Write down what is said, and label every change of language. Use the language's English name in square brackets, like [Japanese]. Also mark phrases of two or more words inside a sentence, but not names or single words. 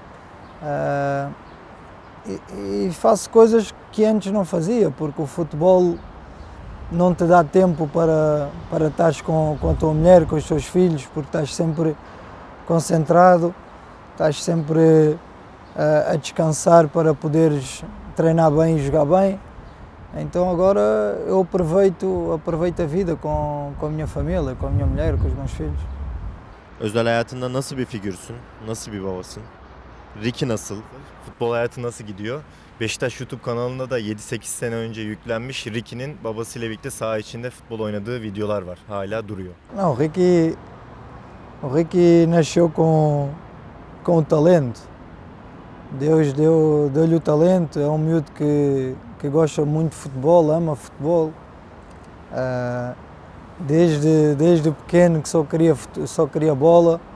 [Portuguese] E faço coisas que antes não fazia, porque o futebol não te dá tempo para estares com a tua mulher, com os teus filhos, porque estás sempre concentrado, estás sempre a descansar para poderes treinar bem e jogar bem. Então agora eu aproveito a vida com a minha família, com a minha mulher, com os meus filhos. [Turkish] Özel hayatında nasıl bir figürsün? Nasıl bir babasın? Ricky nasıl? Futbol hayatı nasıl gidiyor? Beşiktaş YouTube kanalında da 7-8 sene önce yüklenmiş Ricky'nin babasıyla birlikte saha içinde futbol oynadığı videolar var. Hala duruyor. [Portuguese] Não, o Ricky nasceu com o talento. Deus deu-lhe o talento, é um miúdo que gosta muito de futebol, ama futebol. Desde pequeno que só queria bola.